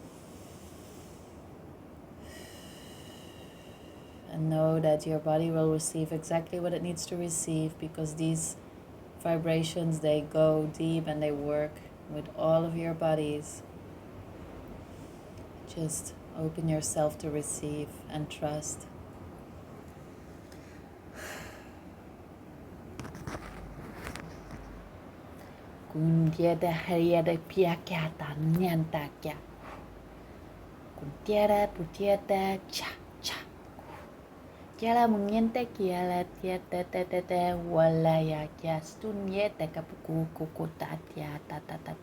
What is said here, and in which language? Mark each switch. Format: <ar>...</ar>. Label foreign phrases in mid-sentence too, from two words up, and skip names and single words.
<en>And know that your body will receive exactly what it needs to receive, because these vibrations, they go deep and they work with all of your bodies. Just open yourself to receive and trust. Kundiada hariada piakata nyantakya. Kuntiada putiata cha cha. Kiala mungiente kiala tiata tata wala ya kia stunyeta kapuku kukutatia tata tata.</en>